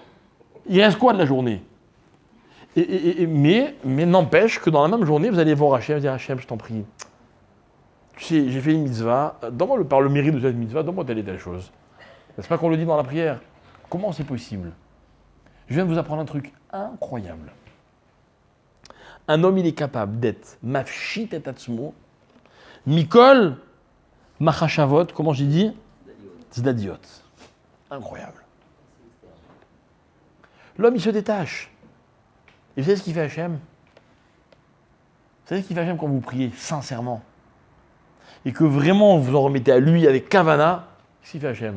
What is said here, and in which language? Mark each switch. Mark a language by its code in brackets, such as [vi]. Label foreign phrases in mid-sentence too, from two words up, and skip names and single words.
[fr] Il reste quoi de la journée? Mais n'empêche que dans la même journée, vous allez voir Hachem, vous dire Hachem, je t'en prie. Tu sais, j'ai fait une mitzvah, donne-moi par le mérite de cette mitzvah, donne-moi telle et telle chose. N'est-ce pas qu'on le dit dans la prière? Comment c'est possible? Je viens de vous apprendre un truc incroyable. Un homme, il est capable d'être [he] מפשיט את עצמו, מכל, מחשבות, [fr] comment j'ai dit? Zdadiot. Incroyable. L'homme, il se détache. Et vous savez ce qu'il fait Hachem? Vous savez ce qu'il fait Hachem quand vous priez sincèrement? Et que vraiment vous en remettez à lui avec Kavana, qu'est-ce qu'il fait Hachem?